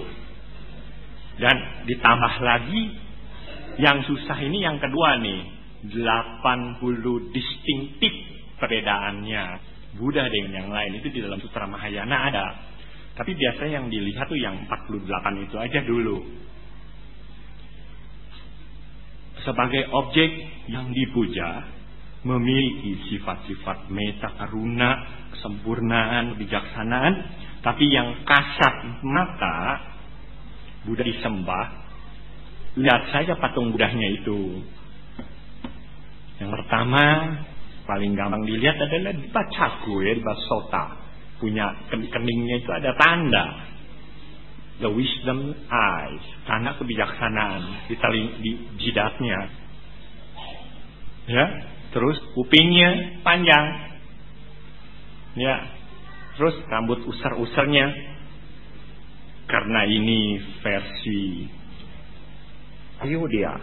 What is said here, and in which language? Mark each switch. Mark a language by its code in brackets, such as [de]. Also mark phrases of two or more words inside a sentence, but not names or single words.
[id] Dan ditambah lagi yang susah ini yang kedua nih, 80 distinktif perbedaannya Buddha dengan yang lain. Itu di dalam Sutra Mahayana ada. Tapi biasanya yang dilihat tuh yang 48 itu aja dulu. Sebagai objek yang dipuja, memiliki sifat-sifat [pi] metta karuna, [id] kesempurnaan, kebijaksanaan. Tapi yang kasat mata Buddha disembah, lihat saja patung Buddhanya itu. Yang pertama paling gampang dilihat adalah di Bacaku ya, di Basota. Punya keningnya itu ada tanda [en] the wisdom eyes, [id] tanda kebijaksanaan di jidatnya. Ya, terus kupingnya panjang. Ya, terus rambut usar-usarnya. Karena ini versi Ayodhya.